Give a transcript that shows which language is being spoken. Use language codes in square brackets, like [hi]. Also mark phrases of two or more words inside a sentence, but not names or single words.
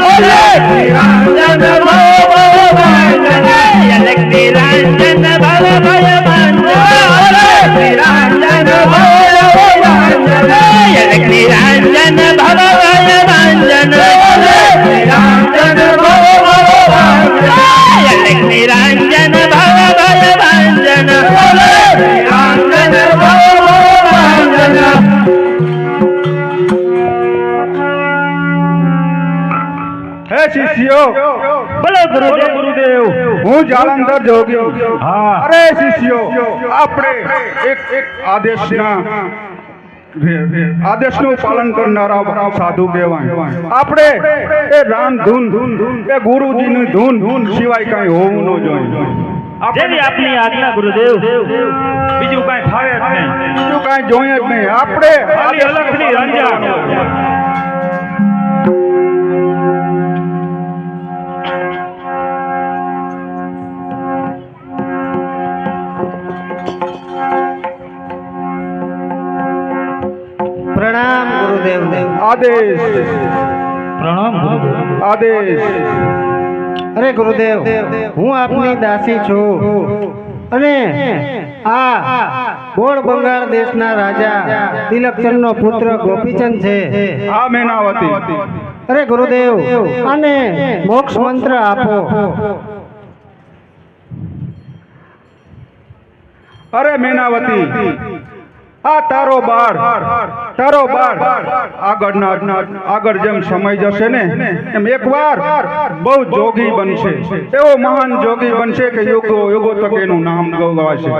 [hi] निरंजन भव भव भंजन निरंजन भव भय भंजन निरंजन भव भव भंजन निरंजन भव भय भंजन निरंजन भव भव भंजन निरंजन भव भय भंजन निरंजन भव भव भंजन। हे शिष्यो बोलो गुरुदेव [gu] હું જાલંધર જોગી હા અરે શિષ્યો આપણે એક આદેશનું પાલન કરનારા સાધુ કહેવાય આપણે એ રામ ધૂન એ ગુરુજીની ધૂન સિવાય કઈ હોવું ન જોઈએ જેવી આપની આજ્ઞા ગુરુદેવ બીજું કાંઈ ફાવે જ નહીં બીજું કઈ જોઈએ જ નહીં આપણે ખાલી અલગથી રંજાણ પ્રણામ ગુરુદેવ આદેશ પ્રણામ ગુરુદેવ આદેશ અરે ગુરુદેવ હું આપની દાસી છું અને આ ગોળ બંગાળ દેશના રાજા તિલકચંદનો પુત્ર ગોપીચંદ છે. આ મેનાવતી. અરે ગુરુદેવ, આને મોક્ષ મંત્ર આપો. અરે મેનાવતી, આ તારો બાર આગળ જેમ સમય જશે ને એમ એકવાર બહુ જોગી બનશે, એવો મહાન જોગી બનશે કે યુગો તક એનું નામ ગવાશે.